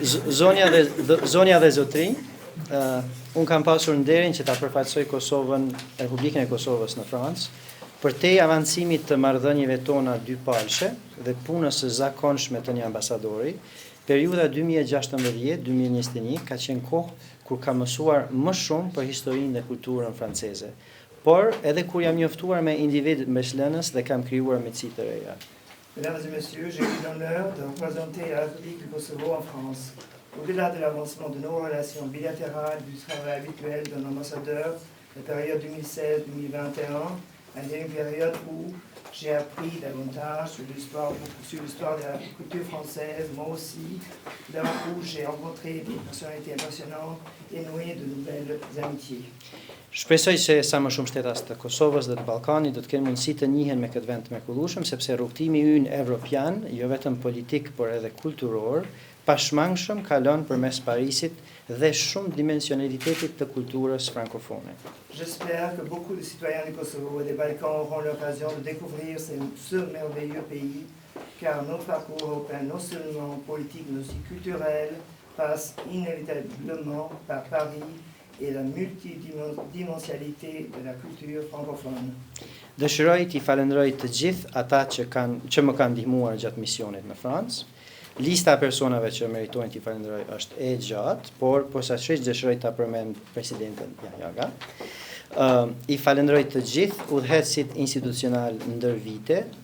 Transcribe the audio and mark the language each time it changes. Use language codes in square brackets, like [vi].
[sq] Zonja dhe zotri, unë kam pasur nderin që ta përfaqësoj Kosovën, Republikën e Kosovës në Francë, për te avancimit të marrëdhënieve tona dypalshe dhe punës së zakonshme të një ambasadori. Periuda 2016-2021 ka qenë kohë kur ka mësuar më shumë për historinë dhe kulturën franceze, por edhe kur jam njoftuar me individ mbëshlënës dhe kam krijuar miqësi të reja. [fr] Mesdames et messieurs, j'ai eu l'honneur de représenter la République du Kosovo en France. Au-delà de l'avancement de nos relations bilatérales, du travail habituel d'un ambassadeur, la période 2016-2021 a été une période où j'ai appris davantage sur l'histoire de la culture française, moi aussi, là où j'ai rencontré des personnalités impressionnantes et noué de nouvelles amitiés. [sq] Shpresoj se sa më shumë shtetas të Kosovës dhe të Ballkanit do të kenë mundësi të njihen me këtë vend të mrekullueshëm, sepse rrugtimi ynë evropian, jo vetëm politik, por edhe kulturor, pashmangshëm kalon përmes Parisit dhe shumë dimensionalitetit të kulturës frankofone. [fr] J'espère que beaucoup de citoyens du Kosovo et des Balkans auront l'occasion de découvrir ce merveilleux pays, car notre parcours européen, non seulement politique, mais aussi culturel, passe inévitablement par Paris et la multidimensialité de la culture francophone. [sq] Dëshiroj t'i falenderoj të gjithë ata që më kanë ndihmuar gjatë misionit në Francë. Lista e personave që meritojnë t'i falenderoj është e gjatë, por posaçërisht dëshiroj ta përmend presidenten Jaga. I falenderoj të gjithë udhëheqësit institucional ndër vite.